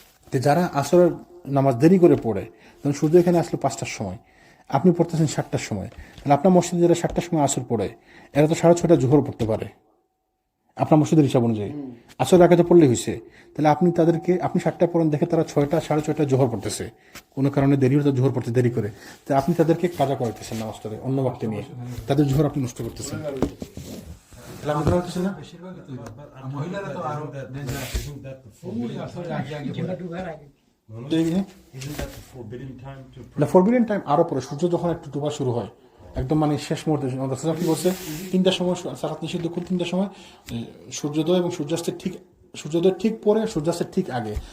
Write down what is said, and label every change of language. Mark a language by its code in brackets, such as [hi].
[bn] তো যারা আসরের নামাজ দেরি করে পড়ে, তখন সূর্য এখানে আসলো 5টার সময়, আপনি পড়তেছেন 7টার সময়, তাহলে আপনার মসজিদে যারা 7টার সময় আসর পড়ে এরা তো 6:30 জোহর পড়তে পারে আপনার মসজিদের হিসাব অনুযায়ী। আসর আগে তো পড়লে হয়েছে, তাহলে আপনি তাদেরকে, আপনি 7টায় পড়েন, দেখে তারা 6টা 6:30 জোহর পড়তেছে, কোনো কারণে দেরি হতে জোহর পড়তে দেরি করে, তো আপনি তাদেরকে কাজা করাইতেছেন নামাজ পড়ে অন্য বাক্যে নিয়ে, তাদের জোহর আপনি নষ্ট করতেছেন। তাহলে আপনি ধরা হতেছেন না? বেশিরভাগ তো মহিলারা তো আরো [en] Isn't that the forbidden [bn] ডুবার আগে [en] Isn't that the forbidden time to pray? [bn] না, ফরবিডেন টাইম আরো পরে, সূর্য যখন একটু ডুবা শুরু হয়, একদম মানে শেষ মুহূর্তে। রাসূলুল্লাহ কি বলছে? 3টার সময় সালাত নিষিদ্ধ, কোন 3টার সময়? সূর্যোদয় এবং সূর্যাস্তের ঠিক, সূর্যোদয়ের ঠিক পরে, সূর্যাস্তের ঠিক আগে।